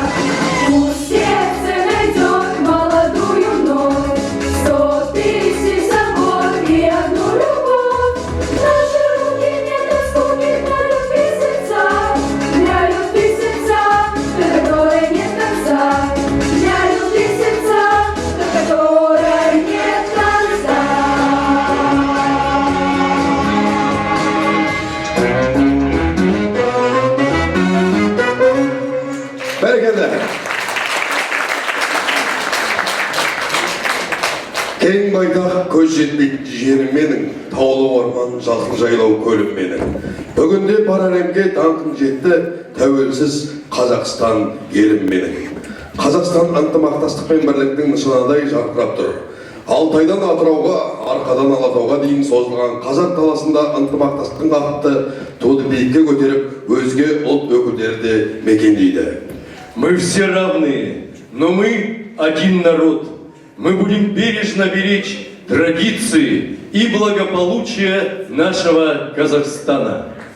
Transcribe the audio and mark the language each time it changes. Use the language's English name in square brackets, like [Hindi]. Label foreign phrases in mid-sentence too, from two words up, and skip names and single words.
[Russian] Пусть сердце найдет молодую вновь, 100 тысяч забот и одну любовь. Наши руки не до скуки, для любви сердца, до которой нет конца, для любви сердца, до которой нет конца. [Kazakh] Бәрекелді. Кең байтақ көз жетпейтін жерім менің, таулы орман жасыл жайлау көлім менің. Бүгінде бар әлемге даңқың жетті, тәуелсіз Қазақстан елім менің. Қазақстан ынтымақтастық пен бірліктің нышанадай жарқырап тұр. Алтайдан Атырауға, арқадан Алатауға дейін созылған қазақ даласында ынтымақтастықтың аты туды биікке көтеріп, өзге ұлт өкілдері де мекендейді. [Russian] Мы все равны, но мы один народ. Мы будем бережно беречь традиции и благополучие нашего Казахстана.